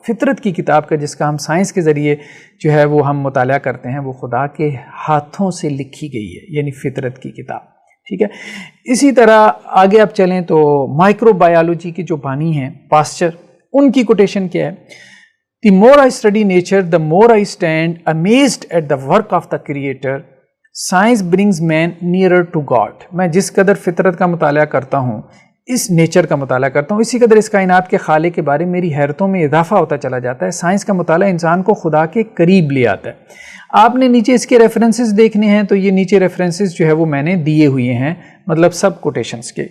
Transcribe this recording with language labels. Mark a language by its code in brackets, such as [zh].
[ur] فطرت کی کتاب کا جس کا ہم سائنس کے ذریعے جو ہے وہ ہم مطالعہ کرتے ہیں، وہ خدا کے ہاتھوں سے لکھی گئی ہے، یعنی فطرت کی کتاب. ٹھیک ہے. اسی طرح آگے آپ چلیں تو مائکرو بایولوجی کے جو بانی ہیں پاسچر، ان کی کوٹیشن کیا ہے؟ [en] The more I study nature, the more I stand amazed at the work of the creator. Science brings man nearer to God. [ur] میں جس قدر فطرت کا مطالعہ کرتا ہوں، اس نیچر کا مطالعہ کرتا ہوں، اسی قدر اس کائنات کے خالق کے بارے میں میری حیرتوں میں اضافہ ہوتا چلا جاتا ہے. سائنس کا مطالعہ انسان کو خدا کے قریب لے آتا ہے. آپ نے نیچے اس کے ریفرنسز دیکھنے ہیں، تو یہ نیچے ریفرنسز جو ہے وہ میں نے دیے ہوئے ہیں، مطلب سب کوٹیشنز کے.